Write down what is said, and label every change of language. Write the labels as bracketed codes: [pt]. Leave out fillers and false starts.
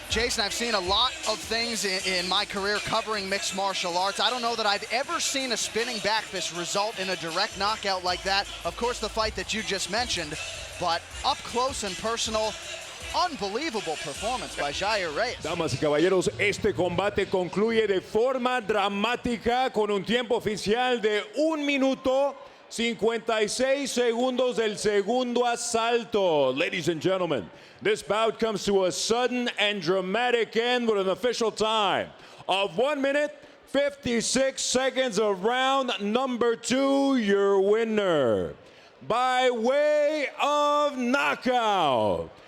[en] Jason, I've seen a lot of things in my career covering mixed martial arts. I don't know that I've ever seen a spinning back fist result in a direct knockout like that. Of course, the fight that you just mentioned, but up close and personal, unbelievable performance by Yahir Reyes. [es] Damas y caballeros, este combate concluye de forma dramática con un tiempo oficial de 1 minuto 56 segundos del segundo asalto. [en] Ladies and gentlemen, this bout comes to a sudden and dramatic end with an official time of 1 minute 56 seconds of round number 2. Your winner by way of knockout.